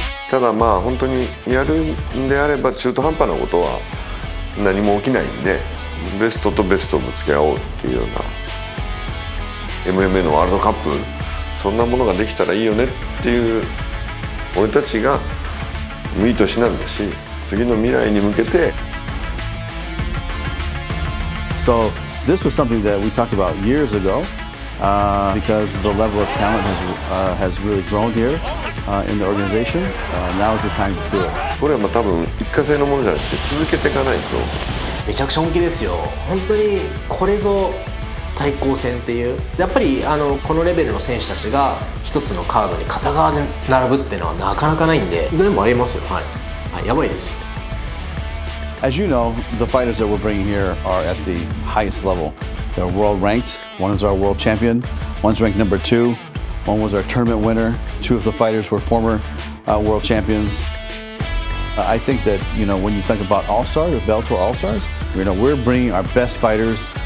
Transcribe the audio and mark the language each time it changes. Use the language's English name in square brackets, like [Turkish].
[Japanese] ただまあ本当にやるんであれば中途半端なことは何も起きないんで、ベストとベストをぶつけ合おうっていうような MMA のワールドカップ、そんなものができたらいいよねっていう、俺たちがいい年なんだし、次の未来に向けて。 [English] So this was something that we talked about years ago because the level of talent has really grown here in the organization. Now is the time to do it. [Japanese] これはまあ多分一過性のものじゃなくて続けていかないと。めちゃくちゃ本気ですよ。本当にこれぞ対抗戦っていう、やっぱりこのレベルの選手たちが一つのカードに片側で並ぶっていうのはなかなかないんで、でもありますよ。はい、はい、やばいですよ。 [English] As you know, the fighters that we're bringing here are at the highest level. They're world ranked. One is our world champion. One's ranked number 2. One was our tournament winner. 2 of the fighters were former world champions. I think that when you think about All-Star, the Bellator All-Stars, we're bringing our best fighters.